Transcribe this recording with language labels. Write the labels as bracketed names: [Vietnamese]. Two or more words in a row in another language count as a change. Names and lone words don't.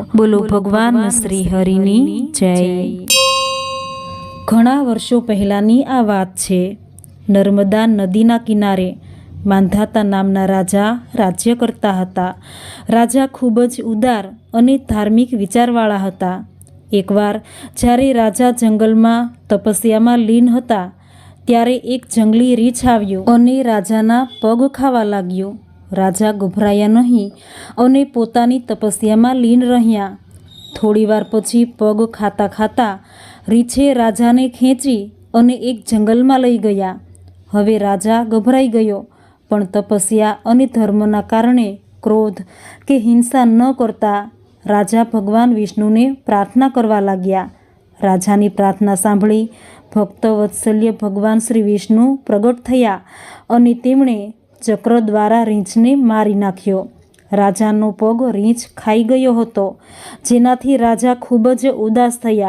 [Gujarati] બોલો ભગવાન શ્રી હરિની જય। ઘણા વર્ષો પહેલાની આ વાત છે। નર્મદા નદીના કિનારે માંધાતા નામના રાજા રાજ્ય કરતા હતા। રાજા ખૂબ જ ઉદાર અને ધાર્મિક વિચારવાળા હતા। एकवार જ્યારે રાજા જંગલમાં તપસ્યામાં લીન હતા ત્યારે એક જંગલી રીંછ આવ્યો અને રાજાના પગ ખાવા લાગ્યો। રાજા ગભરાયા નહીં અને પોતાની તપસ્યામાં લીન રહ્યા। થોડીવાર પછી પગ ખાતા ખાતા રીંછે રાજાને ખેંચી અને એક જંગલમાં લઈ ગયા। હવે રાજા ગભરાઈ ગયો પણ તપસ્યા અને ધર્મના કારણે ક્રોધ કે હિંસા ન કરતા રાજા ભગવાન વિષ્ણુ ને પ્રાર્થના કરવા લાગ્યા। રાજાની પ્રાર્થના સાંભળી ભક્ત વત્સલ્ય ભગવાન શ્રી વિષ્ણુ પ્રગટ થયા અને તેમણે ચક્ર દ્વારા રીંછને મારી નાખ્યો। રાજાનો પગ રીંછ ખાઈ ગયો હતો, જેનાથી રાજા ખૂબ જ ઉદાસ થયા।